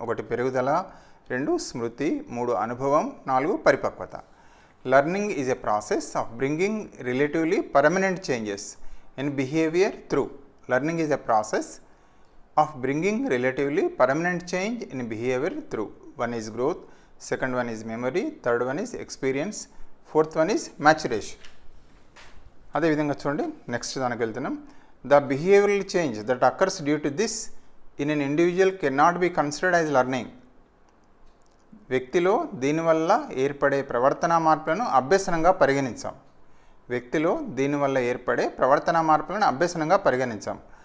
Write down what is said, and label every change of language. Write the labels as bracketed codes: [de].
[te] 1 పెరుగుదల, 2 స్మృతి, 3 అనుభవం, 4 పరిపక్వత. [en] Learning is a process of bringing relatively permanent changes in behaviour through. Learning is a process of bringing relatively permanent change in behaviour through. 1 is growth, 2nd one is memory, 3rd one is experience, 4th one is maturation. [te] అదేవిధంగా చూడండి next దానికి వెళ్తున్నాం. [en] The behavioural change that occurs due to this in an individual can not be considered as learning. [te] వ్యక్తిలో దీనివల్ల ఏర్పడే ప్రవర్తనా మార్పులను అభ్యసనంగా పరిగణించాం. వ్యక్తిలో దీనివల్ల ఏర్పడే ప్రవర్తనా మార్పులను అభ్యసనంగా పరిగణించాం.